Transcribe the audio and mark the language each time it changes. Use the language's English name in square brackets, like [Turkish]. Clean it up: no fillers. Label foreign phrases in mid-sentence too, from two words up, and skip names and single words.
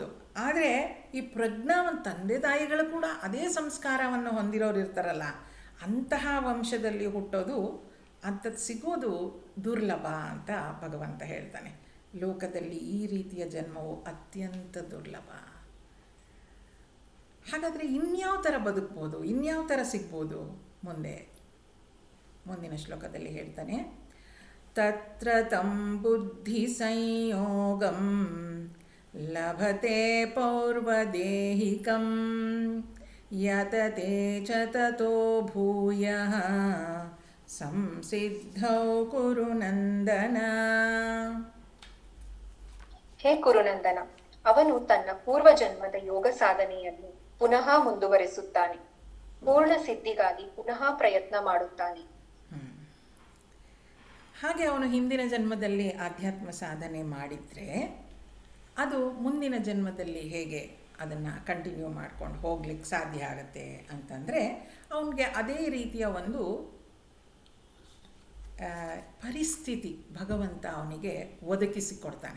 [Kannada] ಆದರೆ ಈ ಪ್ರಜ್ಞಾವಂತ ತಂದೆ ತಾಯಿಗಳು ಕೂಡ ಅದೇ ಸಂಸ್ಕಾರವನ್ನು ಹೊಂದಿರೋರು ಇರ್ತಾರಲ್ಲ, ಅಂತಹ ವಂಶದಲ್ಲಿ ಹುಟ್ಟೋದು ಅಂಥದ್ದು ಸಿಗೋದು ದುರ್ಲಭ ಅಂತ ಭಗವಂತ ಹೇಳ್ತಾನೆ. ಲೋಕದಲ್ಲಿ ಈ ರೀತಿಯ ಜನ್ಮವು ಅತ್ಯಂತ ದುರ್ಲಭ. ಹಾಗಾದರೆ ಇನ್ಯಾವ ಥರ ಬದುಕ್ಬೋದು, ಇನ್ಯಾವ ಥರ ಸಿಗ್ಬೋದು, ಮುಂದಿನ ಶ್ಲೋಕದಲ್ಲಿ ಹೇಳ್ತಾನೆ, [Sanskrit] ತತ್ರ ತಂ ಬುದ್ಧಿ ಸಂಯೋಗಂ ಲಭತೆ ಪೌರ್ವದೇಹಿಕಂ ಯತತೆ ಚ ತತೋ ಭೂಯಃ ಸಂಸಿದ್ಧೌ ಕುರು ನಂದನ. [Kannada] ಹೇ ಕುರುನಂದನ, ಅವನು ತನ್ನ ಪೂರ್ವಜನ್ಮದ ಯೋಗ ಸಾಧನೆಯನ್ನು ಪುನಃ ಮುಂದುವರೆಸುತ್ತಾನೆ, ಪೂರ್ಣ ಸಿದ್ಧಿಗಾಗಿ ಪುನಃ ಪ್ರಯತ್ನ ಮಾಡುತ್ತಾನೆ. ಹಾಗೆ ಅವನು ಹಿಂದಿನ ಜನ್ಮದಲ್ಲಿ ಆಧ್ಯಾತ್ಮ ಸಾಧನೆ ಮಾಡಿದರೆ ಅದು ಮುಂದಿನ ಜನ್ಮದಲ್ಲಿ ಹೇಗೆ ಅದನ್ನು ಕಂಟಿನ್ಯೂ ಮಾಡ್ಕೊಂಡು ಹೋಗ್ಲಿಕ್ಕೆ ಸಾಧ್ಯ ಆಗುತ್ತೆ ಅಂತಂದರೆ, ಅವನಿಗೆ ಅದೇ ರೀತಿಯ ಒಂದು ಪರಿಸ್ಥಿತಿ ಭಗವಂತ ಅವನಿಗೆ ಒದಗಿಸಿಕೊಡ್ತಾನೆ.